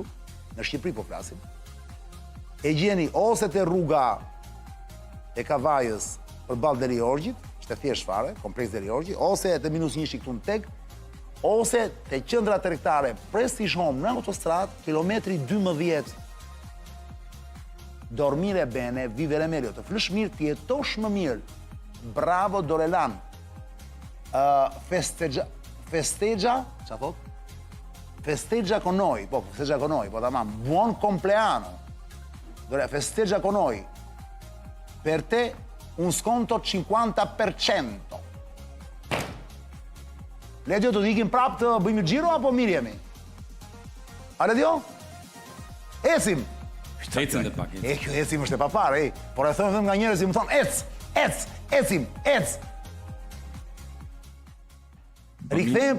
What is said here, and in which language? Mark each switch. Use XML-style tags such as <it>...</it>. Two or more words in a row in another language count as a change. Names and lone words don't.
<sq>Në Shqipëri po flasim. E gjeni ose te rruga e Kavajës përballë Deri Orgjit, është e thjesht fare, kompleks Deri Orgji, ose te -1 këtu në Teg, ose te qendra tregtare Prestige Home në autostradë, kilometri 12.</sq> <it>Dormire bene, vivere meglio,</it> <sq>të flesh mirë, të jetosh më mirë.</sq> <it>Bravo Dorelan. Festeggia,</it> <sq>ç'a thot?</sq> <it>Festeggia con noi, po, festeggia con noi,</it> <sq>po tamam.</sq> <it>Buon compleanno. Dore, festeggia con noi. Per te un sconto 50%.</it> <sq>Ledio, do të ikim prapë të bëjmë xhiro apo mirë jemi? A Ledio? Ecim. Ecën dhe pak. E, kjo ecim është e papare, por e thëmë nga njerëz që më thonë, ecim. Rikthejmë,</sq>